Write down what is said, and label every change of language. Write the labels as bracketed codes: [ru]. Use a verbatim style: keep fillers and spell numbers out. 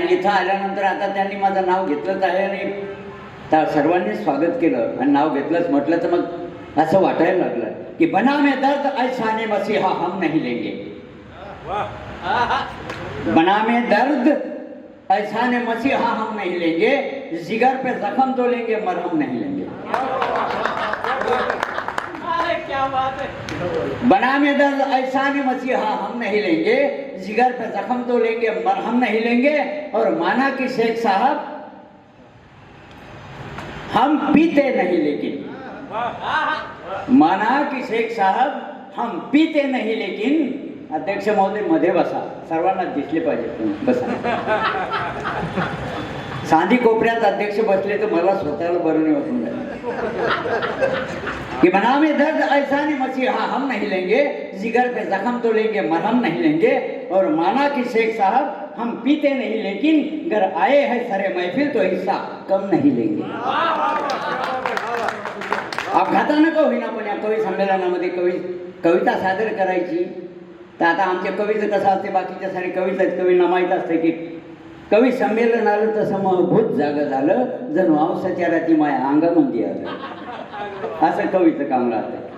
[mr] आणि इथं आल्यानंतर आता त्यांनी माझं नाव घेतलंच आहे आणि त्या सर्वांनी स्वागत केलं आणि नाव घेतलंच म्हटलं तर मग असं वाटायला लागलं कि [hi] बना में दर्द ऐसा ने मसीहा हम नहीं लेंगे, बना में दर्द ऐसा ने मसीहा हम नहीं लेंगे, जिगर पे जख्म तो लेंगे मरहम नहीं लेंगे. क्या बात है. बना में दर्द ऐसा ने मसीहा हम नहीं लेंगे, जिगर पे जख्म तो लेंगे मरहम नहीं लेंगे. और माना कि शेख साहब हम पीते नहीं, लेकिन माना की शेख साहब हम पीते नाही लेकिन. [mr] अध्यक्ष महोदय मध्ये बसा, सर्वांना दिसले पाहिजे तुम्ही, बसा. सांधी कोपऱ्यात अध्यक्ष बसले तर मला स्वतःला बरं नाही वाटून जाईल. [hi] की मना में दर्द ऐसा नहीं मसीहा हम नहीं लेंगे, जिगर पे जख्म तो लेंगे मरहम नहीं लेंगे. और माना की शेख साहब हम पीते नहीं लेकिन घर आए हैं सारे महफिल तो हिस्सा कम नहीं लेंगे. [mr] अपघातानं का होईना पण या कवी संमेलनामध्ये कवी कविता सादर करायची. तर आता आमच्या कवीचं कसं असते, बाकीच्या सारे कवीच आहेत, कवींना माहीत असतं की कवी संमेलन आलं तसं महभूत जागं झालं, जणू औसाच्या राती माया अंगामध्ये आलं, असं कवीचं काम राहतं.